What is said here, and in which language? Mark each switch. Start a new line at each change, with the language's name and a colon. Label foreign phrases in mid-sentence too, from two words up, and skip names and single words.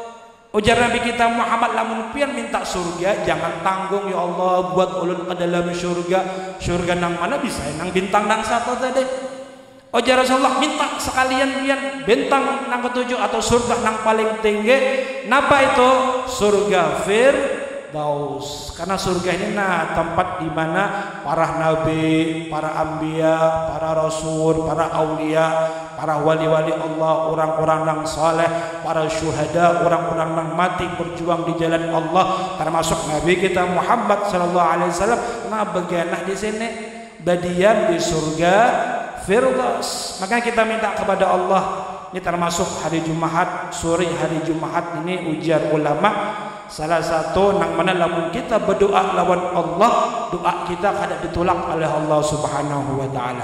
Banjar: Ujar Nabi kita Muhammad, lamun pian minta surga jangan tanggung, ya Allah buat ulun ke dalam surga. Surga nang mana bisa nang bintang nang 1 tadi. Ujar Rasulullah, minta sekalian pian bintang nang ke-7 atau surga nang paling tinggi. Napa itu? Surga Firdaus.
Indonesian: Karena surga ini tempat di mana para nabi, para anbiya, para rasul, para aulia, para wali-wali Allah, orang-orang yang saleh, para syuhada, orang-orang yang mati berjuang di jalan Allah, termasuk Nabi kita Muhammad
Arabic: صلى الله عليه وسلم.
Indonesian: Nah, bagianlah di sini badian di surga Firdaus.
Banjar: Makanya kita minta kepada Allah, ini termasuk hari Jumat, sore hari Jumat ini ujar ulama, salah satu nang mana lamun kita berdoa lawan Allah, doa kita kada ditolak oleh Allah
Arabic: سبحانه وتعالى.